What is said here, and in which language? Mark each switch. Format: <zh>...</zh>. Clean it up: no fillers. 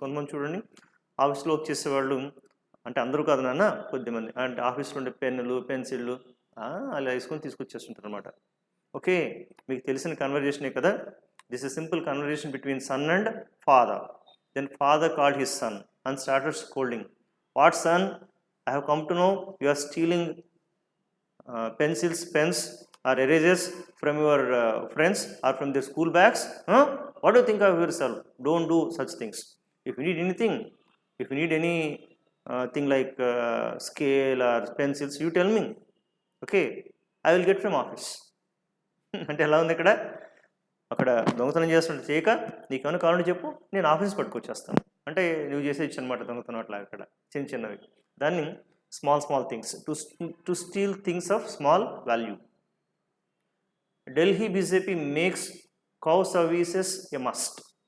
<te>కొంతమంది చూడండి ఆఫీస్లో వర్క్ చేసేవాళ్ళు, అంటే అందరూ కాదు నాన్న, కొద్దిమంది అంటే ఆఫీస్లో ఉండే పెన్నులు, పెన్సిళ్ళు అలా వేసుకొని తీసుకొచ్చేస్తుంటారు అనమాట. ఓకే, మీకు తెలిసిన కన్వర్జేషనే కదా.</te> <en>This is simple conversation between son and father. Then father called his son and started scolding. What son? I have come to know you are stealing pencils, pens or erasers from your friends or from their school bags. What do you think of yourself? Don't do such things. If you need anything, if you need any thing like scale or pencils, you tell me. Okay, I will get from office.</en> <te>అంటే ఎలా ఉంది ఇక్కడ? అక్కడ దొంగతనం చేస్తుంటే చేయక నీకేమైనా కావాలంటే చెప్పు, నేను ఆఫీస్ పట్టుకొచ్చేస్తాను. అంటే నువ్వు చేసేయచ్చు అనమాట దొంగతనం అట్లా. అక్కడ చిన్నవి దాన్ని</te> <en>Small things, to steal things of small value. Delhi BJP makes cow services a must.</en>